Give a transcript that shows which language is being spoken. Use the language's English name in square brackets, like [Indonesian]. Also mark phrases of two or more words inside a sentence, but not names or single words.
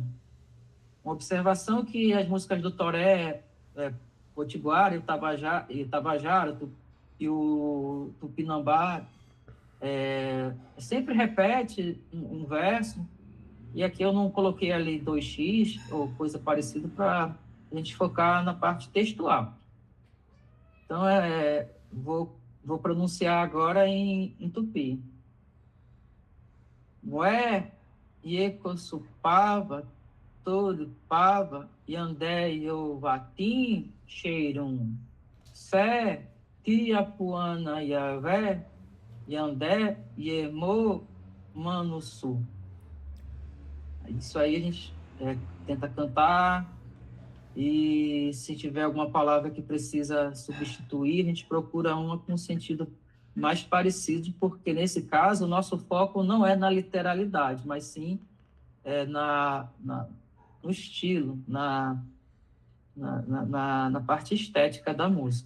[Portuguese] Uma observação que as músicas do Toré, Potiguara e Tabajara e o Tupinambá sempre repete um verso, e aqui eu não coloquei ali 2x ou coisa parecida para a gente focar na parte textual. Então, vou pronunciar agora em tupi. [Tupí] Mué, Iecosupava, todo pava, Yandé, Iovatim, Cheirum, Sé, Tiapuana, Yavé, Yandé, Yemô, Manuçu. [Portuguese] Isso aí a gente tenta cantar, e se tiver alguma palavra que precisa substituir, a gente procura uma com sentido mais parecido, porque nesse caso o nosso foco não é na literalidade, mas sim no estilo, na parte estética da música.